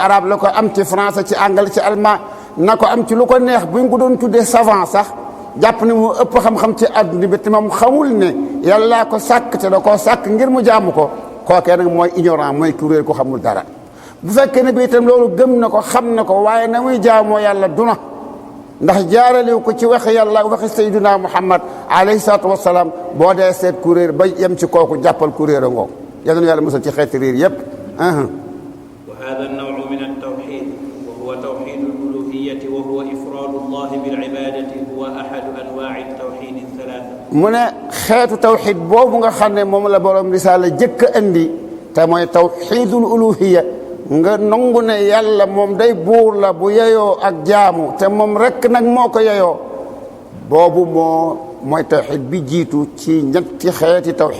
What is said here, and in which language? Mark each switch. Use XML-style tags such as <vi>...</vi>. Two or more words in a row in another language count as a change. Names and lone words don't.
<wo>arabe la ko am ci français ci anglais ci allemand na ko am ci lu ko neex buñ ko doon tuddee savant sax jàpp ne mu ëpp xam-xam ci àdduna bi te moom xamul ne yàllaa ko sàkk te da koo sàkk ngir mu jaamu ko kookee nag mooy ignorant mooy kuréel ko xamul dara bu fekkee ne bi itam loolu gëm na ko xam na ko waaye na muy jaamoo yàlla duna ndax jaaralew ko ci waxi yàlla waxi</wo> <ar>سيدنا محمد عليه الصلاة والسلام</ar> <wo>boo dee seet kuréel ba yem ci kooku jàppal kuréel a ngoo yàlla na yàlla musal ci xeeti riir yépp</wo> <ar>وهذا النوع من التوحيد وهو توحيد الألوهية وهو إفراد الله بالعبادة هو أحد أنواع التوحيد الثلاثة</ar> <wo>mu ne xeetu tawxid boobu nga xam ne moom la borom risaala jëkk andi te mooy</wo> <ar>توحيد الألوهية</ar> <wo>nga nangu ne yàlla moom day buur la bu yeyoo ak jaamu te moom rek nag moo ko yeyoo boobu mooy tawxid bi jiitu ci ñetti xeeti</wo>